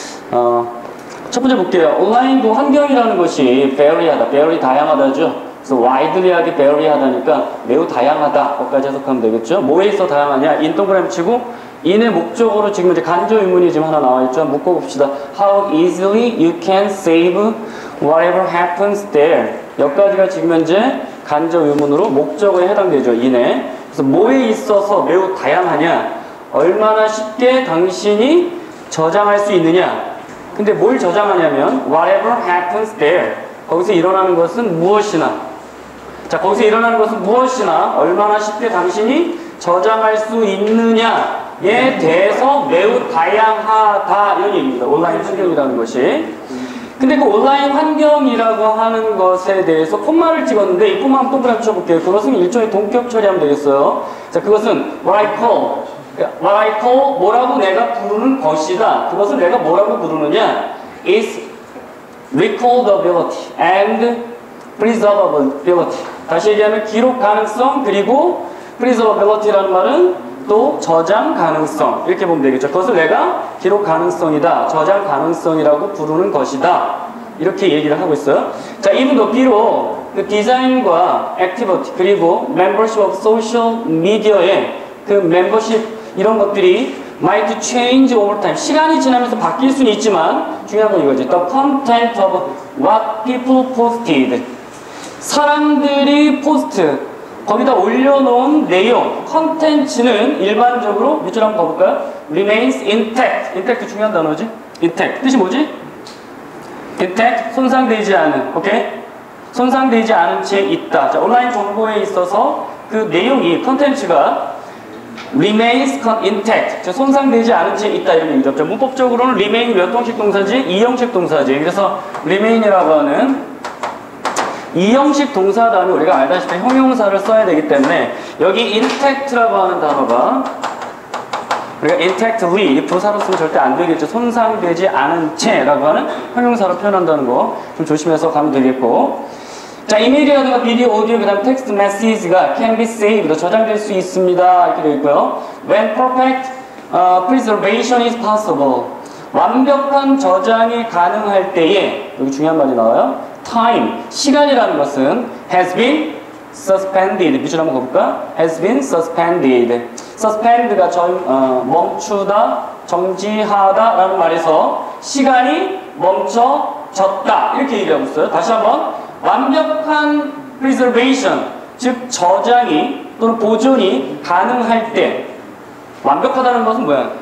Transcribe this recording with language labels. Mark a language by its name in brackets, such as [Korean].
[Korean] 첫 번째 볼게요. 온라인 그 환경이라는 것이 vary하다, very 다양하다죠. 그래서 widely하게 vary하다니까 매우 다양하다, 거기까지 해석하면 되겠죠. 뭐에 있어 다양하냐? 인 동그라미 치고 인의 목적으로 지금 이제 간접 의문이 지금 하나 나와 있죠. 묶어봅시다. [English] How easily you can save whatever happens there. [Korean] 여기까지가 지금 현재 간접 의문으로 목적어에 해당되죠. 인에. 그래서 뭐에 있어서 매우 다양하냐? 얼마나 쉽게 당신이 저장할 수 있느냐? 근데 뭘 저장하냐면 [English] whatever happens there. [Korean] 거기서 일어나는 것은 무엇이나. 자, 거기서 일어나는 것은 무엇이나 얼마나 쉽게 당신이 저장할 수 있느냐에 대해서 매우 다양하다, 이런 얘기입니다. 온라인 환경이라는 것이. 근데 그 온라인 환경이라고 하는 것에 대해서 콤마를 찍었는데 이 콤마 한번 동그라미 쳐볼게요. 그것은 일종의 동격 처리하면 되겠어요. 자, 그것은 [English] what I call, [Korean] 뭐라고 내가 부르는 것이다. 그것을 내가 뭐라고 부르느냐? [English] is recordability and preservability. [Korean] 다시 얘기하면 기록 가능성, 그리고 preservability라는 말은 또 저장 가능성, 이렇게 보면 되겠죠. 그것을 내가 기록 가능성이다, 저장 가능성이라고 부르는 것이다, 이렇게 얘기를 하고 있어요. 자, even 비록 그 디자인과 액티비티 그리고 [English] membership of social media [Korean] 의 그 멤버십 이런 것들이 [English] might change over time. [Korean] 시간이 지나면서 바뀔 수는 있지만 중요한 건 이거지. [English] The content of what people posted. [Korean] 사람들이 포스트, 거기다 올려놓은 내용, 컨텐츠는 일반적으로 밑줄 한번 가볼까요? [English] remains intact. intact [Korean] 중요한 단어지? intact. 뜻이 뭐지? intact, 손상되지 않은. 오케이? 손상되지 않은 채 있다. 자, 온라인 정보에 있어서 그 내용이, 컨텐츠가 [English] remains intact, [Korean] 손상되지 않은 채 있다, 이런 얘기죠. 문법적으로는 remain이 몇 형식 동사지? 2형식 동사지. 그래서 remain이라고 하는 2형식 동사 다음에 우리가 알다시피 형용사를 써야 되기 때문에 여기 intact라고 하는 단어가 우리가 intactly, 이 부사로 쓰면 절대 안 되겠죠. 손상되지 않은 채라고 하는 형용사로 표현한다는 거 좀 조심해서 가면 되겠고, 자, 이메일이라든가 비디오, 오디오, 그 다음 텍스트 메시지가 [English] can be saved, [Korean] 저장될 수 있습니다, 이렇게 되어 있고요. [English] When perfect preservation is possible, [Korean] 완벽한 저장이 가능할 때에, 여기 중요한 말이 나와요. [English] time, [Korean] 시간이라는 것은 [English] has been suspended. [Korean] 밑줄 한번 가볼까? [English] has been suspended. [Korean] suspend가 멈추다, 정지하다 라는 말에서 시간이 멈춰졌다, 이렇게 얘기하고 있어요. 다시 한번, 완벽한 preservation, 즉 저장이 또는 보존이 가능할 때, 완벽하다는 것은 뭐야?